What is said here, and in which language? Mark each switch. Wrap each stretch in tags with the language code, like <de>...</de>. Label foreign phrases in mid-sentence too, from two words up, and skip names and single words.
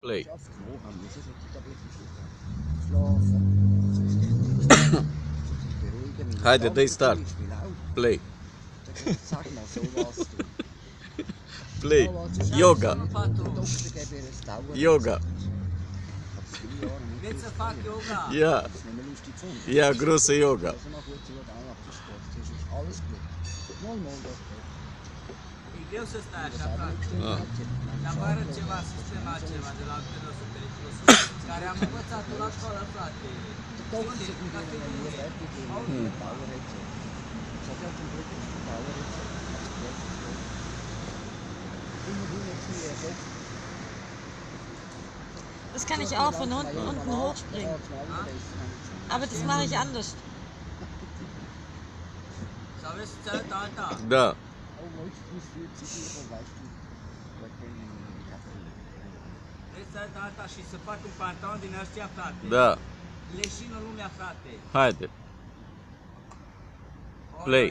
<ro>Play. Haide, dă-i start.</ro> <en>Play. Play.</en> <ro>Yoga. Yoga. Vreți să fac yoga? Ia. Ia grosă yoga. E greu să stai așa, frate. Dar vă arăt ceva, sistem altceva de la antrenorul periculos, care am învățat-o la școală, frate. Unde? Categorie. Auzi?</ro> <de>Das kann ich auch von unten hochspringen. Aber das mache ich anders.</de> <ro>Sau vreți să-ți arăt alta? Da. Vreți să arăt alta și să fac un pantalon din ăstea, frate? Da. Leșină lumea, frate. Haide. Play.</ro>